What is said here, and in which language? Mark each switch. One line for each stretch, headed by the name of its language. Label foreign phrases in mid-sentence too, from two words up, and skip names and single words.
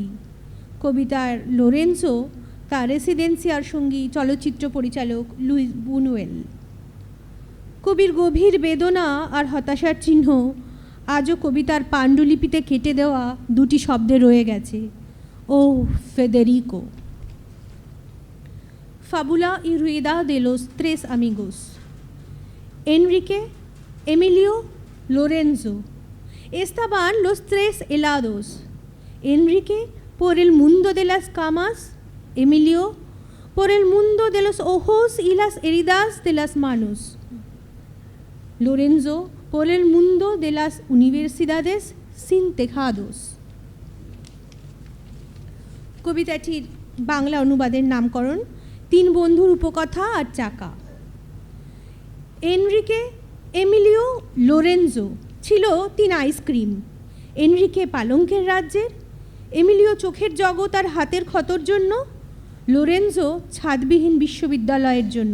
Bangla: কবিতার লোরেন্সো তার রেসিডেন্সিয়ার সঙ্গী চলচ্চিত্র পরিচালক লুইস বুনুয়েল। কবির গভীর বেদনা আর হতাশার চিহ্ন আজও কবিতার পাণ্ডুলিপিতে কেটে দেওয়া 2টি শব্দে রয়ে গেছে, ও ফেদেরিকো।
Spanish: Fábula y rueda de los tres amigos. Enrique, Emilio, Lorenzo. Estaban los tres helados. Enrique por el mundo de las camas, Emilio por el mundo de los ojos y las heridas de las manos. Lorenzo por el mundo de las universidades sin tejados.
Bangla: কবিতাটির বাংলা অনুবাদের নামকরণ 3 বন্ধুর উপকথা আর চাকা। এনরিকে, এমিলিও, লোরেনজো ছিল 3 আইসক্রিম। এনরিকে পালঙ্কের রাজ্যের, এমিলিও চোখের জগৎ আর হাতের ক্ষতর জন্য, লোরেনজো ছাদবিহীন বিশ্ববিদ্যালয়ের জন্য।